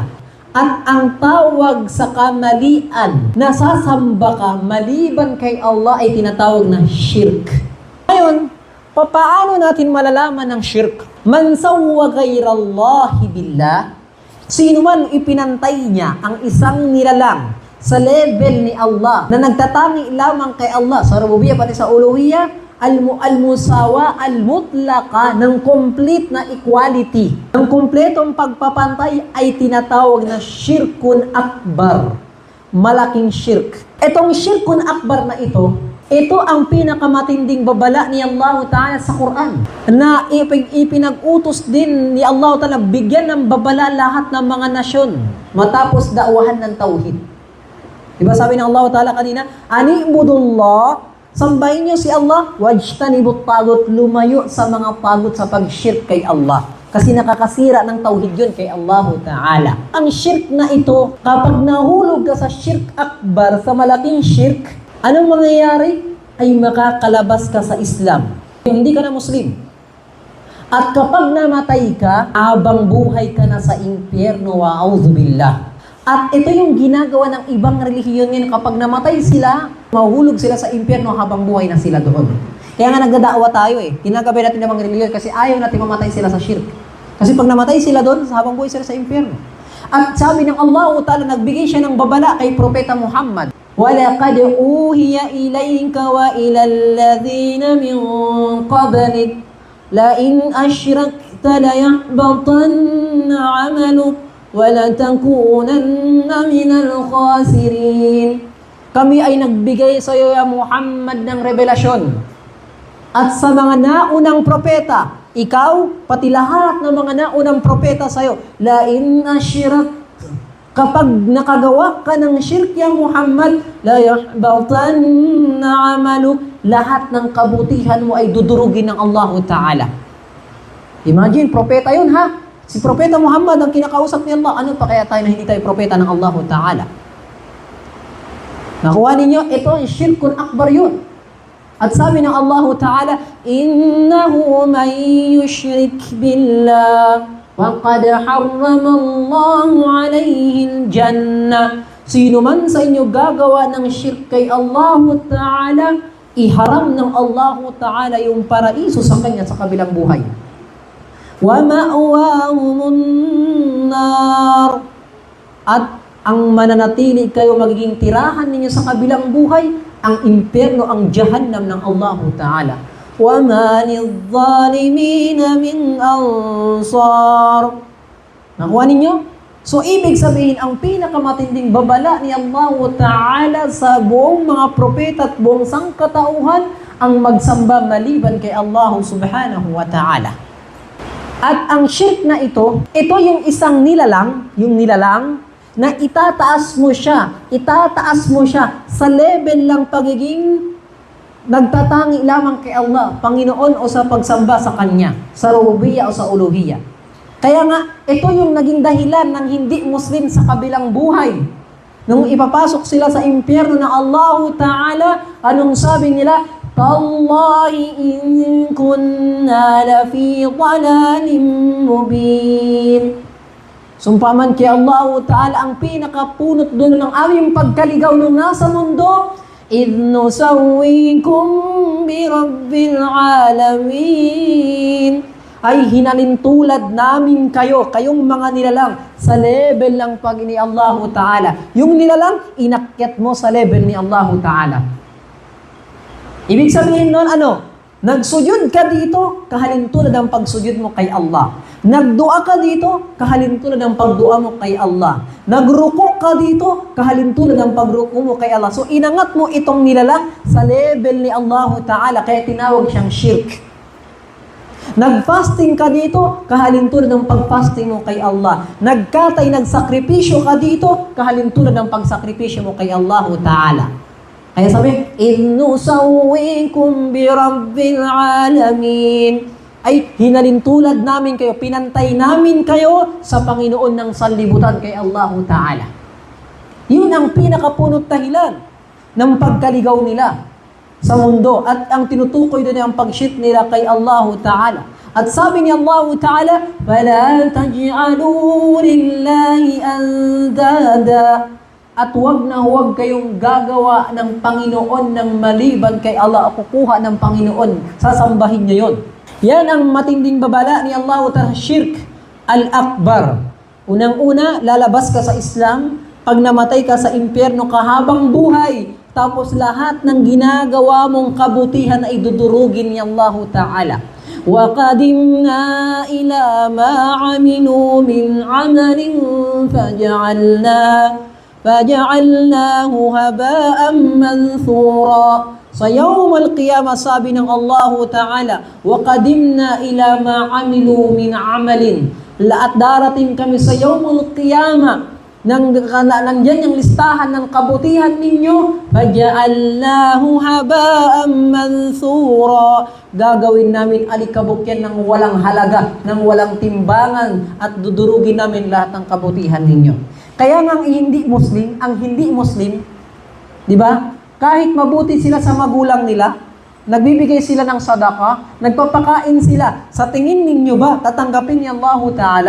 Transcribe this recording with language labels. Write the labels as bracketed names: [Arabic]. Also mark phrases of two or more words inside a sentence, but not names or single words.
[Filipino] At ang tawag sa kamalian, nasasamba ka maliban kay Allah ay tinatawag na shirk. Ngayon, paano natin malalaman ng shirk? [Arabic] من سوى غير الله بالله, [Filipino] sino man ipinantay niya ang isang nilalang sa level ni Allah na nagtatangi lamang kay Allah sa rububiyya pati sa uluhiyya, [Arabic] المساواة المطلقة, [Filipino] ng complete na equality, ng kompletong pagpapantay ay tinatawag na [Arabic] شرك أكبر. [Filipino] Malaking shirk. Itong [Arabic] شرك أكبر [Filipino] na ito ang pinakamatinding babala ni Allah Ta'ala sa Quran na ipinag-utos din ni Allah Ta'ala bigyan ng babala lahat ng mga nasyon matapos dakwahan ng tauhid. Diba sabi ng Allah Ta'ala kanina, Anibudullah, sambahin niyo si Allah, [Arabic] واجتنبوا الطاغوت, [Filipino] lumayo sa mga tagut sa pag-shirk kay Allah. Kasi nakakasira ng tauhid yun kay Allah Ta'ala. Ang shirk na ito, kapag nahulog ka sa [Arabic] شرك أكبر, [Filipino] sa malaking shirk, anong mangyayari? Ay makakalabas ka sa Islam. Hindi ka na Muslim. At kapag namatay ka, abang buhay ka na sa impyerno, wa'audzubillah. At ito yung ginagawa ng ibang relihiyon ngayon. Kapag namatay sila, mahulog sila sa impyerno habang buhay na sila doon. Kaya nga nagdadaawa tayo Ginagabi natin ng mga relihiyon kasi ayaw natin mamatay sila sa shirk. Kasi pag namatay sila doon, habang buhay sila sa impyerno. At sabi ng Allah Ta'ala, nagbigay siya ng babala kay Propeta Muhammad. [Arabic] وَلَقَدْ أُوحِيَ إِلَيْكَ وَإِلَى الَّذِينَ مِنْ قَبْلِكَ لَئِنْ أَشْرَكْتَ لَيَحْبَطَنَّ عَمَلُكَ وَلَتَكُونَنَّ مِنَ الْخَاسِرِينَ. [Filipino] Kami ay nagbigay sa iyo, ya Muhammad, ng revelasyon. At sa mga naunang propeta, ikaw, pati lahat ng mga naunang propeta sa iyo, [Arabic] لَئِنْ أَشْرَكْتَ, [Filipino] kapag nakagawa ka ng shirk, ya Muhammad, [Arabic] ليحبطن عملك, [Filipino] lahat ng kabutihan mo ay dudurugin ng Allah Ta'ala. Imagine, propeta yun ha? Si Propeta Muhammad ang kinakausap ni Allah. Ano pa kaya tayo na hindi tayo propeta ng Allah Ta'ala? Nakuha ninyo, ito ang [Arabic] شرك أكبر [Filipino] yun. At sabi ng Allah Ta'ala, [Arabic] إنه من يشرك بالله وَقَدْ حَرَّمَ اللَّهُ عَلَيْهِ الْجَنَّةِ. [Filipino] Sino man sa inyo gagawa ng shirk kay Allah Ta'ala, iharam ng Allah Ta'ala yung paraiso sa kanya sa kabilang buhay. [Arabic] وَمَأْوَاهُمُ النَّارِ. [Filipino] At ang mananatili kayo, magiging tirahan ninyo sa kabilang buhay, ang impyerno, ang jahannam ng Allah Ta'ala. [Arabic] وَمَا لِلظَّالِمِينَ مِنْ أَنصَارٍ. [Filipino] Nakuha ninyo? So, ibig sabihin, ang pinakamatinding babala ni Allah Ta'ala sa buong mga propeta at buong sangkatauhan, ang magsamba maliban kay Allah [Arabic] سبحانه وتعالى. [Filipino] At ang shirk na ito yung isang nilalang na itataas mo siya sa level lang pagiging nagtatangi lamang kay Allah, Panginoon, o sa pagsamba sa Kanya, sa rububiyya o sa uluhiyya. Kaya nga, ito yung naging dahilan ng hindi Muslim sa kabilang buhay. Nung ipapasok sila sa impyerno ng Allah Ta'ala, anong sabi nila? [Arabic] تالله إن كنا لفي ضلال مبين. [Filipino] Sumpaman kay Allah Ta'ala, ang pinakapunot doon ng aming pagkaligaw nung nasa mundo, [Arabic] إِذْ نُسَوِّيكُمْ بِرَبِّ الْعَالَمِينَ. [Filipino] Ay hinalintulad namin kayong mga nilalang, sa level lang pag ni Allah Ta'ala. Yung nilalang, inakyat mo sa level ni Allah Ta'ala. Ibig sabihin nun, nagsujud ka dito, kahalintulad ang pagsujud mo kay Allah. Nagdua ka dito, kahalintulad ang pagdua mo kay Allah. Nagruko ka dito, kahalintulad ang pagruko mo kay Allah. So, inangat mo itong nilalang sa level ni Allah Ta'ala, kaya tinawag siyang shirk. Nag-fasting ka dito, kahalintulad ng pag-fasting mo kay Allah. Nagkatay, nagsakripisyo ka dito, kahalintulad ng pagsakripisyo mo kay Allah Ta'ala. Kaya sabi, [Arabic] إِذْ نُسَوِّيكُمْ بِرَبِّ الْعَالَمِينَ. [Filipino] Ay hinalintulad namin kayo, pinantay namin kayo sa Panginoon ng sanlibutan kay Allah Ta'ala. Yun ang pinakapunot dahilan ng pagkaligaw nila sa mundo. At ang tinutukoy doon ay ang pag-shirk nila kay Allah Ta'ala. At sabi ni Allah Ta'ala, [Arabic] فَلَا تَجْعَلُوا لِلَّهِ أَنْدَادًا. [Filipino] At huwag na huwag kayong gagawa ng Panginoon ng maliban kay Allah o kukuha ng Panginoon. Sasambahin niyo yun. Yan ang matinding babala ni Allah Ta'ala, [Arabic] الشرك الأكبر. [Filipino] Unang-una, lalabas ka sa Islam. Pag namatay ka sa impyerno kahabang buhay, tapos lahat ng ginagawa mong kabutihan ay dudurugin ni Allah Ta'ala. [Arabic] وَقَدِمْنَا إِلَى مَا عَمِلُوا مِنْ عَمَلٍ فَجَعَلْنَاهُ هَبَاءً مَنْثُورًا. [Filipino] Sa [Arabic] يوم القيامة, [Filipino] sabi ng Allah Ta'ala, [Arabic] وَقَدِمْنَا إِلَى مَا عَمِلُوا مِنْ عَمَلٍ. [Filipino] At darating kami sa [Arabic] يوم القيامة, [Filipino] nandyan yung listahan ng kabutihan ninyo, [Arabic] فَجَعَلْنَاهُ هَبَاءً مَنْثُورًا. [Filipino] Gagawin namin alikabok yan ng walang halaga, ng walang timbangan, at dudurugin namin lahat ng kabutihan ninyo. Kaya nga ang hindi Muslim, di ba? Kahit mabuti sila sa magulang nila, nagbibigay sila ng sadaka, nagpapakain sila, sa tingin ninyo ba tatanggapin ni Allah Ta'ala?